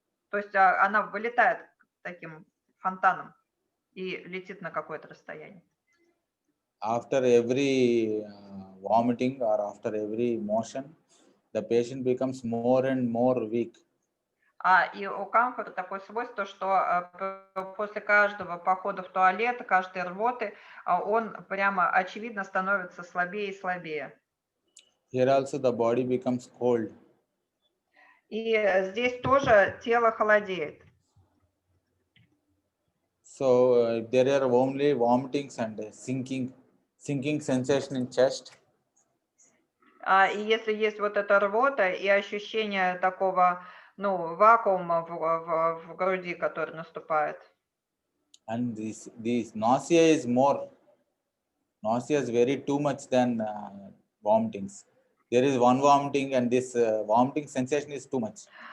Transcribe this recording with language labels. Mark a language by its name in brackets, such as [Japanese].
[Russian] То есть она вылетает таким фонтаном и летит на какое-то расстояние. [English] After every vomiting or after every motion, the patient becomes more and more weak. [Russian] И у камфора такое свойство, что после каждого похода в туалет, каждой рвоты, он прямо очевидно становится слабее и слабее. [English] Here also the body becomes cold. [Russian] И здесь тоже тело холодеет. [English] So if there are only vomitings and sinking sensation in chest, [Russian] И если есть вот эта рвота и ощущение такого, вакуума в груди, который наступает. [English] and this nausea is more. Nausea is very too much than vomitings. There is one vomiting and this vomiting sensation is too much.